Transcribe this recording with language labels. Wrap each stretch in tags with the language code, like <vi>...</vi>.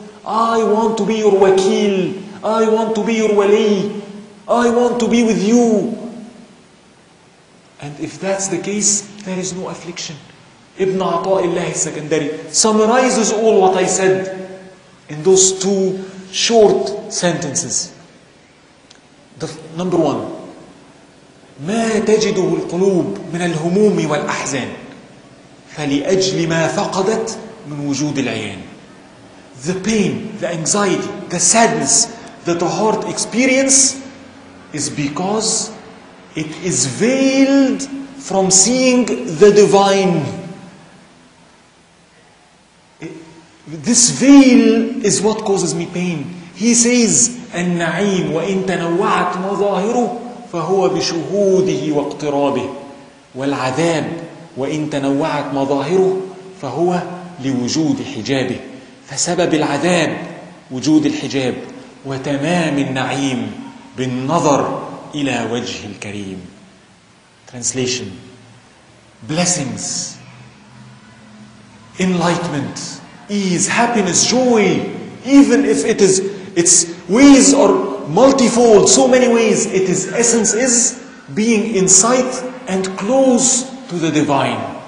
<en>I want to be your wakil. I want to be your wali. I want to be with you. And if that's the case, there is no affliction. Ibn Ata'illah Secondary summarizes all what I said in those two short sentences. Number one,</en> <ar>ما تجده القلوب من الهموم والأحزان فلأجل ما فقدت من وجود العيان.</ar> <en>The pain, the anxiety, the sadness that the heart experiences is because it is veiled from seeing the divine. This veil is what causes me pain. He says,</en> <ar>النعيم وإن تنوعت مظاهره فهو بشهوده واقترابه والعذاب وإن تنوعت مظاهره فهو لوجود حجابه فسبب العذاب وجود الحجاب وتمام النعيم بالنظر إلى وجه الكريم.</ar> <en>Translation: blessings, enlightenment, ease, happiness, joy, even if its ways are multifold, so many ways, its essence is being in sight and close to the divine.</en>